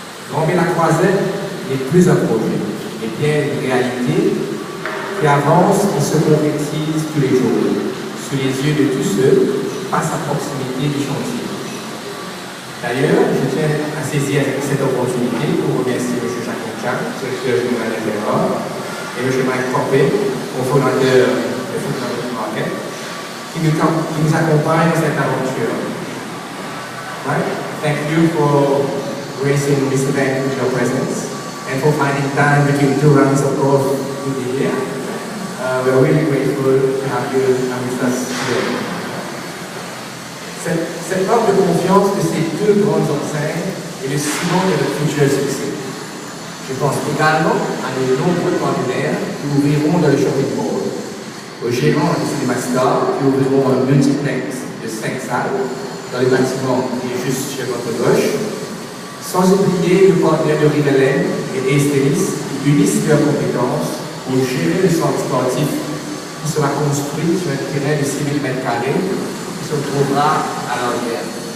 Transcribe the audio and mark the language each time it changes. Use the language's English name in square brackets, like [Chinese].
[French] Granville-la-Croisette n'est plus un projet, mais bien une réalité qui avance et se concrétise tous les jours, sous les yeux de tous ceux qui passent à proximité du chantier. D'ailleurs, je tiens à saisir cette opportunité pour remercier M. Jacques Monchan, directeur général d'Interor, et M. Mike Coppé, cofondateur de Food Market, qui nous accompagne dans cette aventure. [English] Right? Thank you for gracing this event with your presence and for finding time between 2 rounds of golf in the year. We're really grateful to have you with us today. [French] Cette offre de confiance de ces 2 grandes enseignes est le ciment de notre futur succès. Je pense également à nos nombreux partenaires qui ouvriront dans le shopping mall, aux gérants du Cinéma Star qui ouvriront un multiplex de 5 salles dans le bâtiment qui est juste sur votre gauche, sans oublier nos partenaires de Rivalen et Estelis qui unissent leurs compétences pour gérer le centre sportif qui sera construit sur un terrain de 6 000 m² qui se trouvera à l'arrière.